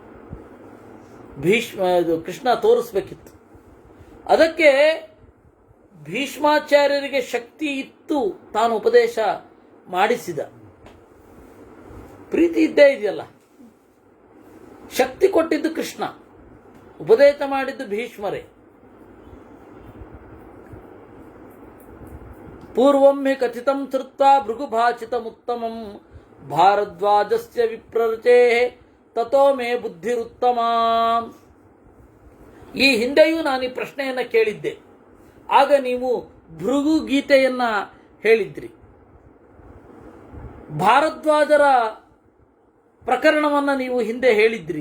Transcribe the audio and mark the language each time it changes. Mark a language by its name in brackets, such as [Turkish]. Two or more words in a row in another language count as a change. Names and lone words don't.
[Kannada] ಕೃಷ್ಣ ತೋರಿಸ್ಬೇಕಿತ್ತು. ಅದಕ್ಕೆ ಭೀಷ್ಮಾಚಾರ್ಯರಿಗೆ ಶಕ್ತಿ ಇತ್ತು, ತಾನು ಉಪದೇಶ ಮಾಡಿಸಿದ. ಪ್ರೀತಿ ಇದ್ದೇ ಇದೆಯಲ್ಲ. ಶಕ್ತಿ ಕೊಟ್ಟಿದ್ದು ಕೃಷ್ಣ, ಉಪದೇಶ ಮಾಡಿದ್ದು ಭೀಷ್ಮರೇ. [Sanskrit] ಪೂರ್ವಂ ಹಿ ಕಥಿತಂ ಶ್ರುತ್ವಾ ಭೃಗುಭಾಷಿತಮುತ್ತಮಂ ಭಾರದ್ವಾಜಸ್ಯ ವಿಪ್ರರಚೇ ತಥೋ ಮೇ ಬುದ್ಧಿರುತ್ತಮ. [Kannada] ಈ ಹಿಂದೆಯೂ ನಾನು ಈ ಪ್ರಶ್ನೆಯನ್ನು ಕೇಳಿದ್ದೆ. ಆಗ ನೀವು ಭೃಗು ಗೀತೆಯನ್ನ ಹೇಳಿದ್ರಿ. ಭಾರದ್ವಾಜರ ಪ್ರಕರಣವನ್ನು ನೀವು ಹಿಂದೆ ಹೇಳಿದ್ರಿ.